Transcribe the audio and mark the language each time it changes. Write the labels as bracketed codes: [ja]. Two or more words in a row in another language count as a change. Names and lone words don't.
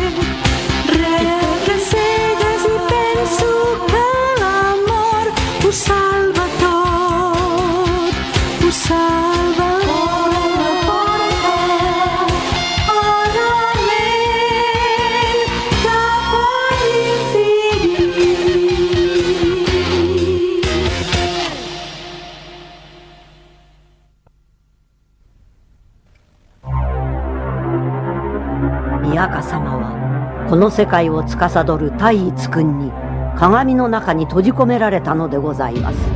[ca] Res que cegues i penso que l'amor ho salva tot, ho salva cap a l'infinit. [ja] 宮家様はこの世界を司る太一くんに鏡の中に閉じ込められたのでございます。